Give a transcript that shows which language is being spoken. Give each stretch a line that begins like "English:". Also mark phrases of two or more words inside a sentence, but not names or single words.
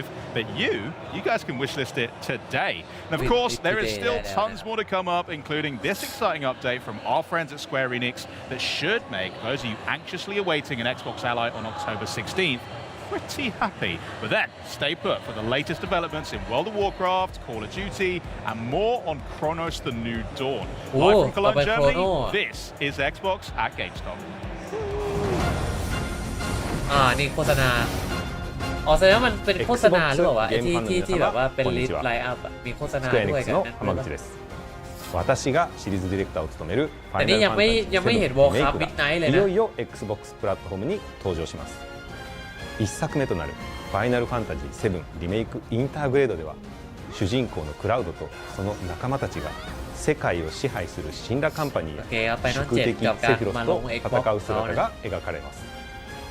English: But you guys can wishlist it today. And of course, there is still tons more to come up, including this exciting update from our friends at Square Enix that should make those of you anxiously awaiting an Xbox Ally on October 16th pretty happy. But then, stay put for the latest developments in World of Warcraft, Call of Duty, and more on Chronos: The New Dawn. Live from Cologne, Germany, this is Xbox at GameStop.
Thai: นี่โฆษณาอ๋อแสดงว่ามันเป็นโฆษณาหรือเปล่าวะที่แบบว่าเป็น
English: list lineup
Thai: มีโฆษณาด้วยกันนะ
Japanese: 私がシリーズディレクターを務めるファイナルファンタジー7がいよいよ Xbox プラットフォームに登場します。1作目となるファイナルファンタジー7リメイクインターグレードでは主人公のクラウドとその仲間たちが世界を支配する神羅カンパニーや宿敵セフィロスと戦う姿が描かれます。